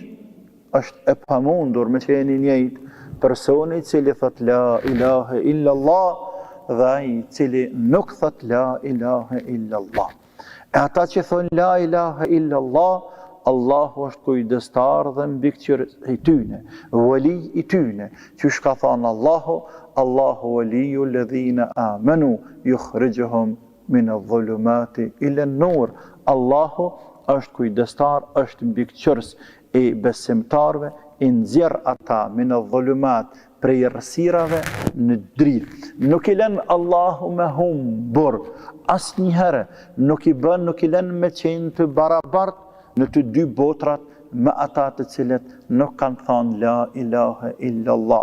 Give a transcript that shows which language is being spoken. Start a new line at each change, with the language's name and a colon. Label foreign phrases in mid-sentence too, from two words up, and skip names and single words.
Albanian: Është e pamundur me qenë i njëjtë personi i cili thot
Arabic: لا إله إلا الله
Albanian: dhe ai i cili nuk thot
Arabic: لا إله إلا الله.
Albanian: E ata që thonë
Arabic: لا إله إلا الله,
Albanian: Allahu është kujdestar dhe mbikëqyrës i tyne, vali i tyne, që shka thonë
Arabic: الله ولي الذين آمنوا يخرجهم من الظلمات إلى النور.
Albanian: Allahu është kujdestar, është mbikëqyrës i besimtarve, i nxjerr ata
Arabic: من الظلمات,
Albanian: prej errësirave në dritë. Nuk i lën Allahu me humbur, asnjëherë nuk i lën me qenë të barabartë në të dy botrat me ata të cilët nuk kanë thënë
Arabic: لا إله إلا الله.